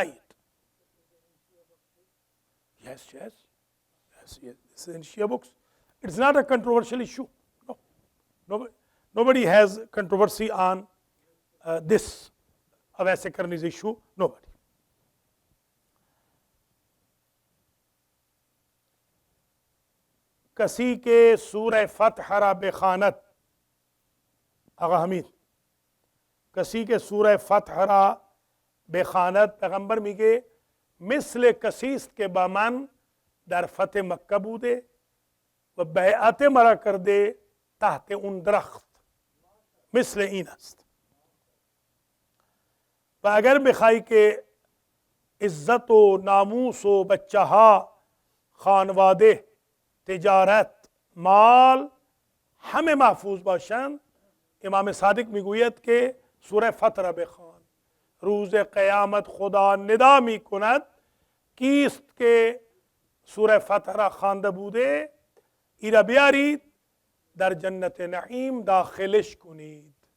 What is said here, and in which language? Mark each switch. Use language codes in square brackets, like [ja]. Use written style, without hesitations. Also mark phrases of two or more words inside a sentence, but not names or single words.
[en] Yes, this is in Shia books. It's not a controversial issue. No. Nobody has controversy on this. Avais karne issue. Nobody. [fa] کسی کے سورہ فتح را بخانت آغا حمید کسی کے سورہ فتح را بخانت پیغمبر میگه مثل کسیست که با من در فتح مکه بوده و بیعت مرا کرده تحت اون درخت مثل این است و اگر بخواهی که عزت و ناموس و بچه ها خانواده تجارت مال همه محفوظ باشند امام صادق میگوید که سوره فتح را بخوان روز قیامت خدا ندا میکند کیست که سوره فتح را خوانده بوده ای را بیارید در جنت نعیم داخلش کنید